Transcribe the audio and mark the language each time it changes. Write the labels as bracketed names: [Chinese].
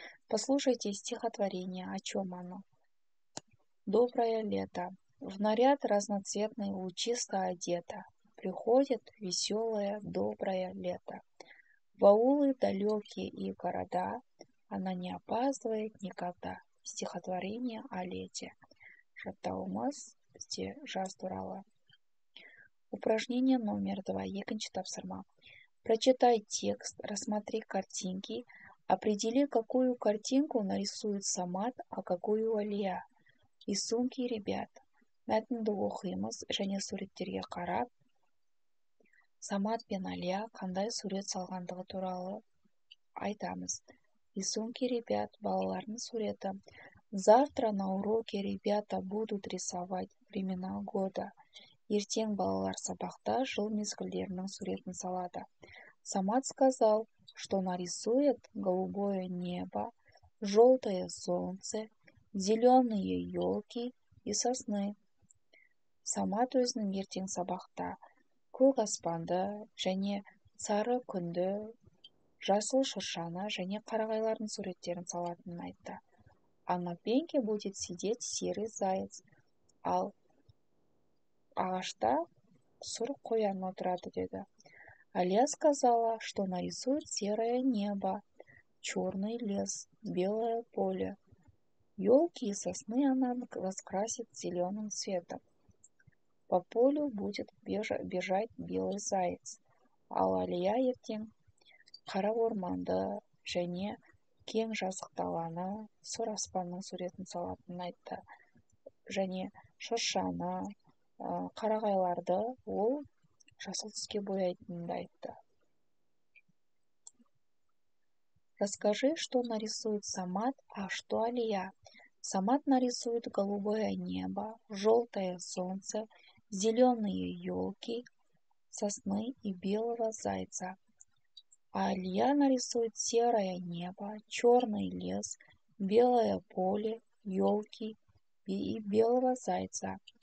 [Russian] Послушайте стихотворение. О чем оно? Доброе лето. В наряд разноцветный лучисто одета. Приходит веселое, доброе лето. В аулы далекие и города она не опаздывает никогда. Стихотворение о лете. [Kazakh] Жаттауымыз бізде жаз туралы. [Russian] Упражнение номер 2. [Kazakh] Екінші тапсырма. [Russian] Прочитай текст, рассмотри картинки, определи, какую картинку нарисует Самат, а какую Алия. Рисунки ребят. [Kazakh] Мәтінді оқимыз және суреттерге қарап, Самат пен Алия қандай сурет салғандығы туралы айтамыз. [Russian] Рисунки ребят, [Kazakh] балалардың суреті. [Russian] Завтра на уроке ребята будут рисовать времена года. [Kazakh] Ертең балалар сабақта жыл мезгілдерінің суретін салады. [Russian] Самат сказал, что нарисует голубое небо, желтое солнце, зеленые елки и сосны. [Kazakh] Самат өзінің ертең сабақта көк аспанды және сары күнді, жасыл шыршаны және қарағайлардың суреттерін салатынын айтты. [Russian] А на пеньке будет сидеть серый заяц. [Kazakh] Ал ағашта сұр қоян отырады деді. [Russian] Алия сказала, что нарисует серое небо, черный лес, белое поле. Елки и сосны она раскрасит зеленым цветом. По полю будет бежать белый заяц. [Kazakh] Ал Алия ертең қара орманды және кең жазық даланы, сұр аспанның суретін салатынын айтты. Және шыршаны, қарағайларды ол жасыл түске бояйтынын айтты. [Russian] Расскажи, что нарисует Самат, а что Алия. Самат нарисует голубое небо, желтое солнце, зеленые елки, сосны и белого зайца. А Алия нарисует серое небо, черный лес, белое поле, елки и белого зайца.